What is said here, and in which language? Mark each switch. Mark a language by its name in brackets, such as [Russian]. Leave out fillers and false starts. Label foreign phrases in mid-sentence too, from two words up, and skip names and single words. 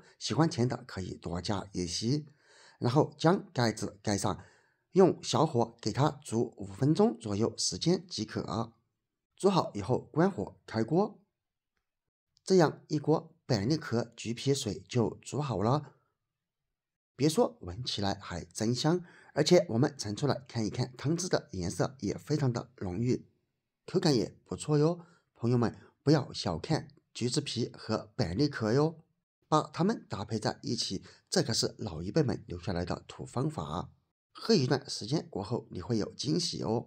[Chinese] 喜歡甜的可以多加一些，然後將蓋子蓋上，用小火給它煮5分鐘左右時間即可。煮好以後關火開鍋，這樣一鍋板栗殼橘皮水就煮好了。別說，聞起來還真香，而且我們盛出來看一看，湯汁的顏色也非常的濃郁，口感也不錯喲。朋友們不要小看橘子皮和板栗殼喲，把它們搭配在一起，這可是老一輩們留下來的土方法。喝一段時間過後，你會有驚喜哦。